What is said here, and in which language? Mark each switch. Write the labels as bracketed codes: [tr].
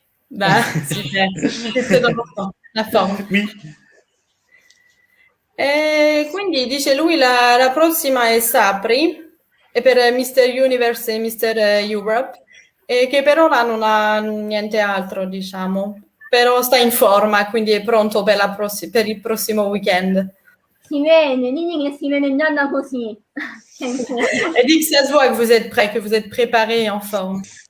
[fr] Bah, super, c'est très important, la forma. Oui. [it] E quindi dice lui la prossima è Sapri, è per Mister Universe e Mister Europe, e che per ora non ha niente altro, diciamo, però sta in forma, quindi è pronto per il prossimo weekend. Si vede, digli che si vede già da così. [fr] Elle dit que ça se voit que vous êtes prêt, que vous êtes préparé et en forme.